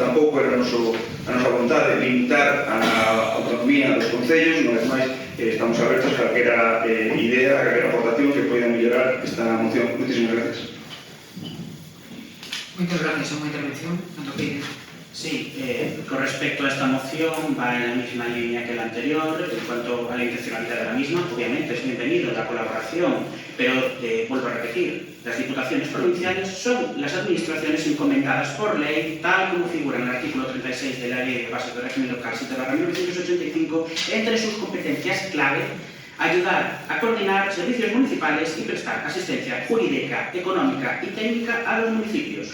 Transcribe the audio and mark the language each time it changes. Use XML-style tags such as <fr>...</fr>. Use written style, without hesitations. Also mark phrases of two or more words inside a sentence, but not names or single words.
<gl>Tampouco era a nosa vontade limitar a autonomía dos concellos. Unha vez máis, estamos abertos a calquera idea, a calquera aportación que poida mellorar esta moción. Moitísimas gracias. Moitas gracias. A unha intervención. Cando queira.</gl> <es>Sí, con respecto a esta moción va en la misma línea que la anterior. En cuanto a la intencionalidad de la misma, obviamente es bienvenido la colaboración, pero vuelvo a repetir, las diputaciones provinciales son las administraciones encomendadas por ley, tal como figura en el artículo 36 de la Ley de Bases del Régimen Local 7/1985, entre sus competencias clave ayudar a coordinar servicios municipales y prestar asistencia jurídica, económica y técnica a los municipios.</es>